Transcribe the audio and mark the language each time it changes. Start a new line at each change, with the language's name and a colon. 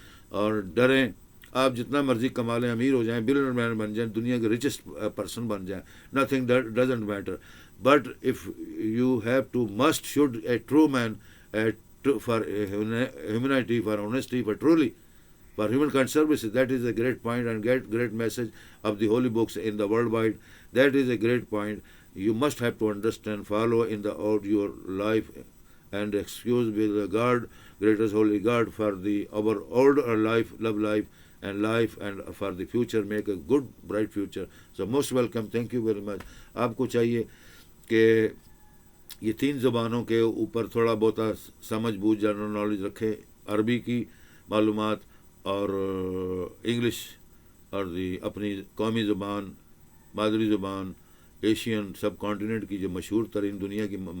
Urdu: اور ڈریں۔ آپ جتنا مرضی کما لیں، امیر ہو جائیں، بلینئر مین بن جائیں،
English: دنیا کے richest person بن جائیں، nothing doesn't matter, but if you have to must should a true man for humanity, for honesty, for truly, for humankind services. That is a great point and great message of the holy books in the worldwide. That is a great point. You must have to understand, follow in the out your life, and excuse with the God, greatest holy God, for the our older life, love life, and for the future, make a good bright future. So most welcome. Thank you very much.
Urdu: آپ کو چاہیے کہ یہ 3 زبانوں کے اوپر تھوڑا بہت سمجھ بوجھ جنرل نالج رکھے، عربی کی معلومات اور انگلش اور اپنی قومی زبان، مادری زبان، ایشین سب کانٹیننٹ کی جو مشہور ترین دنیا کی